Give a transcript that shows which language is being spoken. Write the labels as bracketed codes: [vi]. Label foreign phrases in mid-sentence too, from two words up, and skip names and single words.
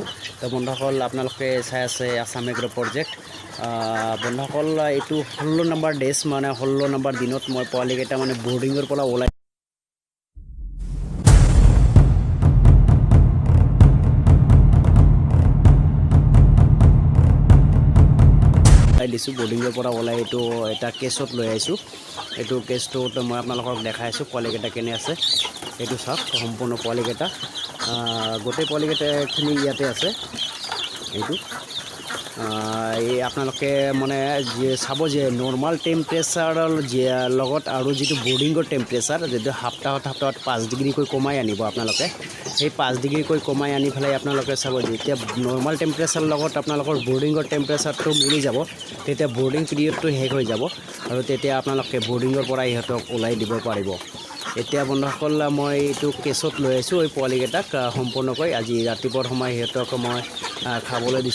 [as] তো বন্ধুসকল আপোনালোকে চাই আছে আসাম এগ্ৰো প্ৰজেক্ট বন্ধুসকল এটু 16 [en] number days [as] মানে 16 নম্বৰ দিনত মই পোৱালিকেটা মানে বৰ্ডিংৰ পৰা ওলাই দিছো বৰ্ডিংৰ পৰা ওলাই এটু এটা কেছত লৈ আইছো। एटु केसটো মই আপোনালোকক দেখাইছো পোৱালিকেটা কেনে আছে। एटु চাওক সম্পূৰ্ণ পোৱালিকেটা গোটেই পোৱালিকেটাখিনি ইয়াতে আছে। एटु এই আপোনালোকে মানে যে চাব যে [en] normal temperature [as] যে লগত আৰু যেটো [en] boarding temperature [as] যেটো সপ্তাহত 5 ডিগ্ৰী কৈ কমাই আনিব আপোনালোকে। এই 5 ডিগ্ৰী কৈ কমাই আনি ফেলাই আপোনালোকে চাব যে এতিয়া [en] normal temperature [as] লগত আপোনালোকৰ [en] boarding temperature [as] মিলি যাব। তেতিয়া [en] boarding period [as] শেষ হৈ যাব আৰু তেতিয়া আপোনালোকে बोर्डिंगर পৰা ইহতক ওলাই দিব পাৰিব। এতিয়া বন্ধুসকল মই এইটো কেছত লৈ আইছো এই পোৱালিকেটাক সম্পূৰ্ণকৈ আজি ৰাতিপুৱাৰ সময় ইহতক মই খাবলৈ দিছো।